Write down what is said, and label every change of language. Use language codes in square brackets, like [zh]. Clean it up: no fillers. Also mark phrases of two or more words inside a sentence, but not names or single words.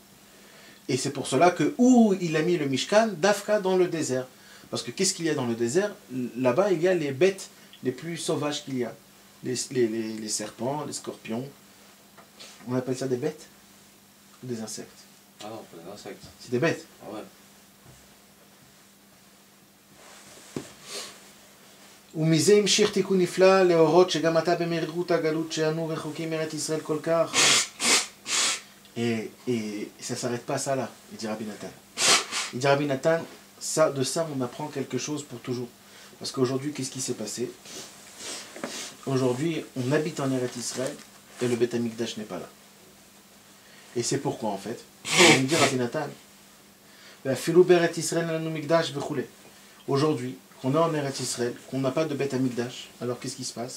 [fr] Et c'est pour cela que où il a mis le Mishkan, Dafka dans le désert. Parce que qu'est-ce qu'il y a dans le désert? Là-bas, il y a les bêtes les plus sauvages qu'il y a. Les serpents, les scorpions. On appelle ça des bêtes ou des insectes? Ah non, pas des insectes. C'est des bêtes. Ah ouais. [he] ומזה המשיך תיקון נפלא להורות שגם עתה במרירות הגלות שאנו רחוקים מארץ ישראל כל כך. [fr] Et ça ne s'arrête pas à ça là, il dit Rabbi Nathan. Il dit Rabbi Nathan, de ça on apprend quelque chose pour toujours. Parce qu'aujourd'hui, qu'est-ce qui s'est passé? Aujourd'hui, on habite en Eretz Israël et le [he] בית המקדש [fr] n'est pas là. Et c'est pourquoi en fait, il me dit Rabbi Nathan, aujourd'hui, qu'on est en Eretz Israël, qu'on n'a pas de [he] בית המקדש, [fr] alors qu'est-ce qui se passe?